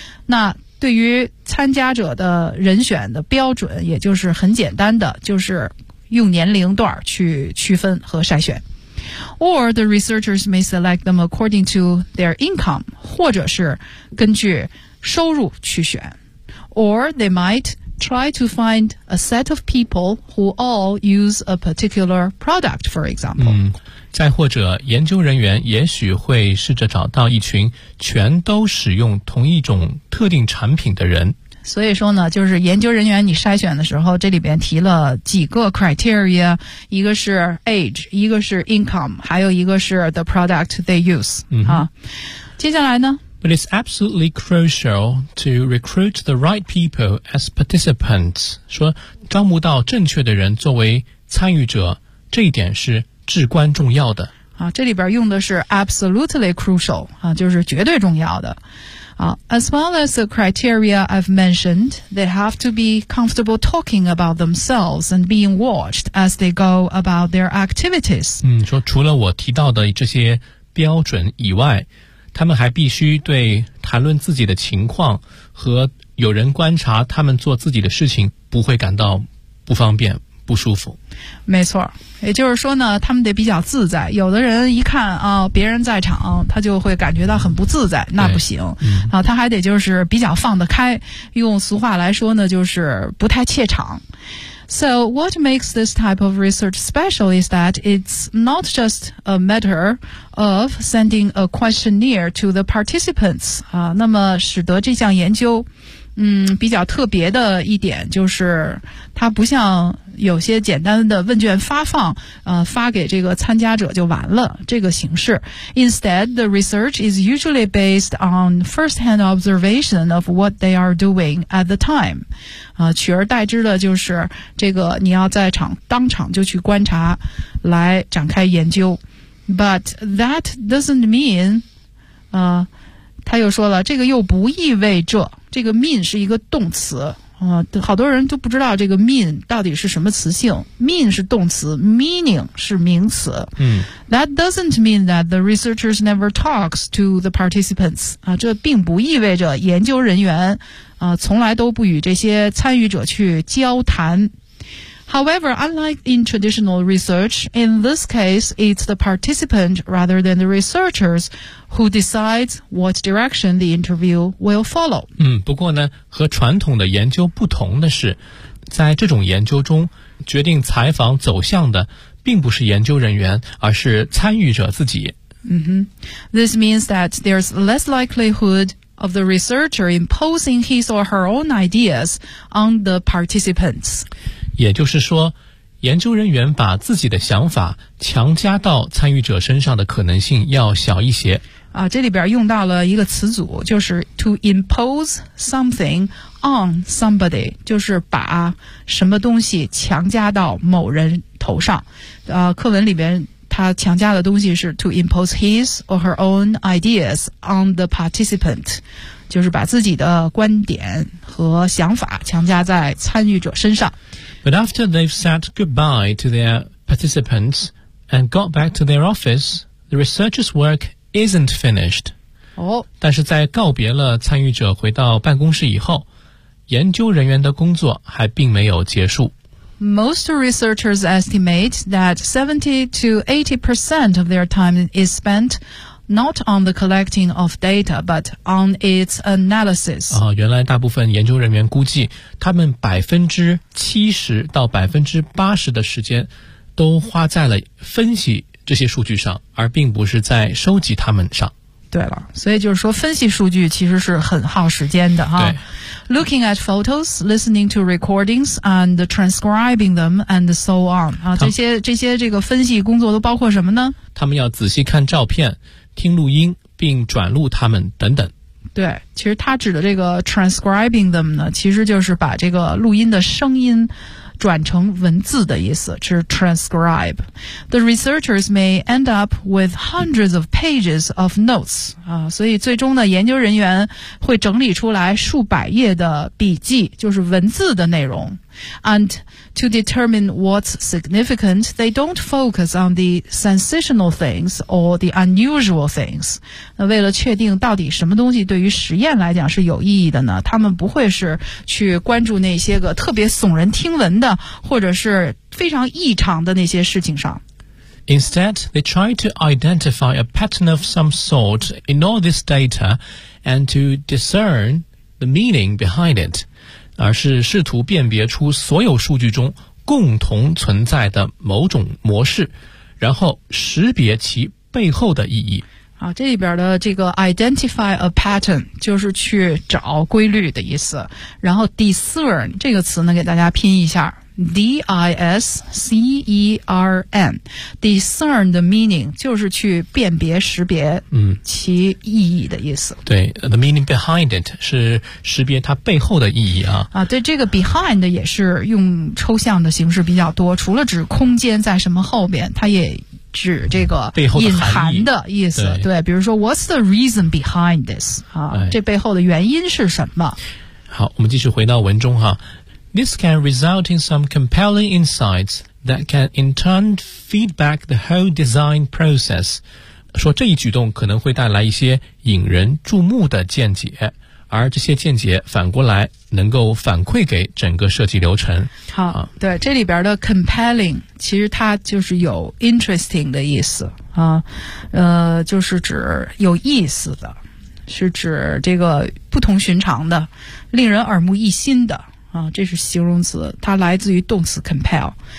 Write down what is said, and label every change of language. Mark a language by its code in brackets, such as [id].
[zh] 那对于参加者的人选的标准，也就是很简单的，就是用年龄段去区分和筛选。 [en] Or the researchers may select them according to their income, [zh] 或者是根据收入去选。 [en] Or they might try to find a set of people who all use a particular product, for example. [zh] 再或者研究人员也许会试着找到一群全都使用同一种特定产品的人。所以说呢，就是研究人员你筛选的时候，这里边提了几个 criteria, 一个是 age, 一个是 income, 还有一个是 [en] the product they use.、 [zh] 接下来呢？ [en] But it's absolutely crucial to recruit the right people as participants. [zh] 说招募到正确的人作为参与者，这一点是至关重要的。啊，这里边用的是 [en] absolutely crucial, [zh] 啊，就是绝对重要的。 [en] As well as the criteria I've mentioned, they have to be comfortable talking about themselves and being watched as they go about their activities. [zh] 说除了我提到的这些标准以外，他们还必须对谈论自己的情况和有人观察他们做自己的事情不会感到不方便不舒服。没错，也就是说呢，他们得比较自在。有的人一看啊，别人在场，他就会感觉到很不自在，那不行。他还得就是比较放得开，用俗话来说呢，就是不太怯场。 [en] So what makes this type of research special is that it's not just a matter of sending a questionnaire to the participants. [zh] 那么使得这项研究比较特别的一点就是它不像有些简单的问卷发放发给这个参加者就完了这个形式。 [en] Instead, the research is usually based on first-hand observation of what they are doing at the time. [zh] 取而代之的就是这个你要在场当场就去观察来展开研究。 [en] But that doesn't mean, [zh] 他又说了这个又不意味着，这个 mean 是一个动词，好多人都不知道这个 mean 到底是什么词性。 mean 是动词， meaning 是名词。 [en] That doesn't mean that the researchers never talks to the participants. [zh] 这并不意味着研究人员从来都不与这些参与者去交谈。 [en] However, unlike in traditional research, in this case, it's the participant rather than the researchers who decides what direction the interview will follow. [zh] 不过呢，和传统的研究不同的是，在这种研究中，决定采访走向的并不是研究人员，而是参与者自己。 [en] This means that there's less likelihood of the researcher imposing his or her own ideas on the participants. [zh] 也就是说，研究人员把自己的想法强加到参与者身上的可能性要小一些。啊，这里边用到了一个词组，就是 [en] to impose something on somebody， [zh] 就是把什么东西强加到某人头上。课文里边他强加的东西是 [en] to impose his or her own ideas on the participant， [zh] 就是把自己的观点和想法强加在参与者身上。 [en] But after they've said goodbye to their participants and got back to their office, the researcher's work isn't finished. [zh] 但是在告别了参与者回到办公室以后，研究人员的工作还并没有结束。 [en] Most researchers estimate that 70 to 80% of their time is spent not on the collecting of data, but on its analysis. [zh] 哦，原来大部分研究人员估计他们 70% 到 80% 的时间都花在了分析这些数据上，而并不是在收集它们上。对了，所以就是说分析数据其实是很耗时间的哈。 [en] Looking at photos, listening to recordings, and transcribing them, and so on. [zh] 啊，这个分析工作都包括什么呢？他们要仔细看照片，听录音，并转录它们等等。对，其实他指的这个 [en] transcribing them [zh] 呢，其实就是把这个录音的声音转成文字的意思，是 transcribe. [en] The researchers may end up with hundreds of pages of notes. [zh] 啊，所以最终呢，研究人员会整理出来数百页的笔记，就是文字的内容。 [en] And to determine what's significant, they don't focus on the sensational things or the unusual things. [zh] 那为了确定到底什么东西对于实验来讲是有意义的呢，他们不会是去关注那些个特别耸人听闻的或者是非常异常的那些事情上。 [en] Instead, they try to identify a pattern of some sort in all this data and to discern the meaning behind it. [zh] 而是试图辨别出所有数据中共同存在的某种模式，然后识别其背后的意义。啊，这里边的这个 [en] identify a pattern [zh] 就是去找规律的意思。然后 discern 这个词呢，给大家拼一下 ，discern， [en] discern the meaning [zh] 就是去辨别识别其意义的意思。对 ， [en] the meaning behind it [zh] 是识别它背后的意义啊。啊，对，这个 behind 也是用抽象的形式比较多，除了指空间在什么后边，它也指这个隐含的意思。对，比如说 [en] What's the reason behind this？ [zh] 啊，这背后的原因是什么？好，我们继续回到文中哈。 [en] This can result in some compelling insights that can in turn feed back the whole design process. [zh] 说这一举动可能会带来一些引人注目的见解，而这些见解反过来能够反馈给整个设计流程。好，对，这里边的 compelling 其实它就是有 interesting 的意思啊，就是指有意思的，是指这个不同寻常的，令人耳目一新的啊，这是形容词，它来自于动词 compel。